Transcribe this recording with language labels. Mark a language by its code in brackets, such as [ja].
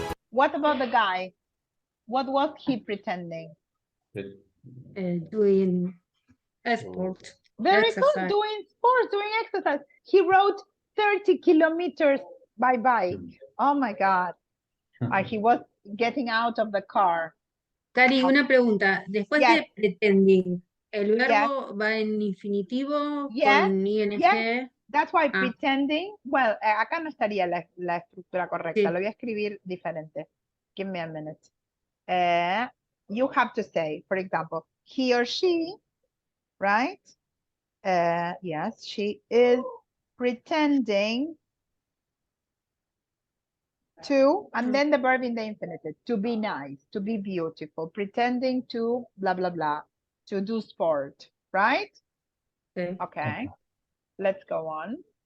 [en] What about the guy? What was he pretending? Doing sport. Very exercise. good, doing sports, doing exercise. He rode 30 kilometers by bike. Oh my God. He was getting out of the car. [es] Cari, una pregunta. Después de pretending, ¿el verbo va en infinitivo con ing? [en] Yes. That's why pretending, well, [es] acá no estaría la estructura correcta. Lo voy a escribir diferente. [en] Give me a minute. You have to say, for example, he or she, right? Yes, she is pretending to, and then the verb in the infinitive, to be nice, to be beautiful, pretending to blah, blah, blah, to do sport, right? Okay. Let's go on.